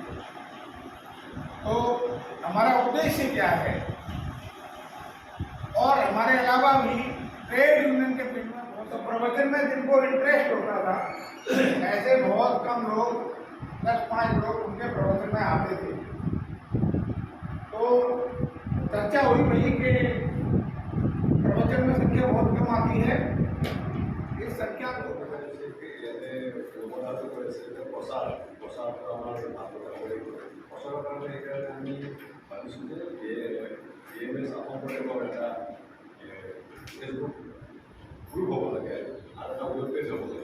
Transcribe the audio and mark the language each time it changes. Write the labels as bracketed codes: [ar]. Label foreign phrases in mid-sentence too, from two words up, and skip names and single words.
[hi] तो हमारा उद्देश्य क्या है, और हमारे अलावा भी [en] trade union [hi] के फील्ड में बहुत तो प्रवचन में जिनको इंटरेस्ट होता था ऐसे बहुत कम लोग 10-5 लोग उनके प्रवचन में आते थे। तो चर्चा हुई भई कि प्रवचन में संख्या बहुत कम आती है, इस संख्या को [as] প্ৰচাৰৰ কাৰণে সেইকাৰণে আমি ভাবিছোঁ যে AMS অসম্পৰ্কীয় এটা [en] Facebook group [as] হ'ব লাগে আৰু এটা [en] web page [as] হ'ব লাগে।